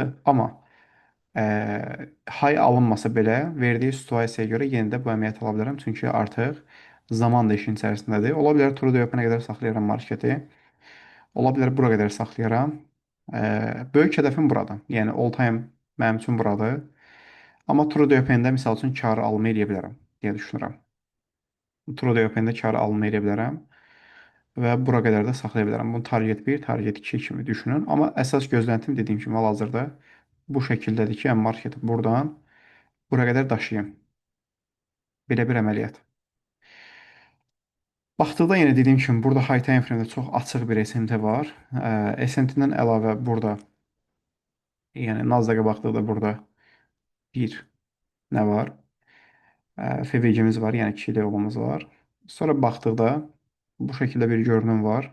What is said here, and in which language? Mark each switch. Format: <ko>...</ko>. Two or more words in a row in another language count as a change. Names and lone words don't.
<az>Amma hay alınmasa belə verdiyi situasiyaya görə yenə də bu əməliyyat ala bilərəm. Çünki artıq zaman da işin içərisindədir. Ola bilər</az> <en>true open-</en> <az>ə qədər saxlayaram marketi. Ola bilər bura qədər saxlayaram. Böyük hədəfim buradan. Yəni</az> <en>all time</en> <az>mənim üçün buradır. Amma</az> <en>true open-</en> <az>də misal üçün karı alma eləyə bilərəm deyə düşünürəm.</az> <en>True open-</en> <az>də karı alma eləyə bilərəm. Və bura qədər də saxlaya bilərəm. Bunu target 1, target 2 kimi düşünün. Amma əsas gözləntim dediyim kimi hal-hazırda bu şəkildədir ki, yəni marketi buradan bura qədər daşıyım. Belə bir əməliyyat. Baxdıqda yenə dediyim kimi burada</az> <en>high time frame-</en> <az>də çox açıq bir SMT var. SMT-dən əlavə burada yəni Nasdaq-a baxdıqda burada bir nə var? FVG-miz var, yəni 2 level'ımız var. Sonra baxdıqda bu şəkildə bir görünüm var.</az>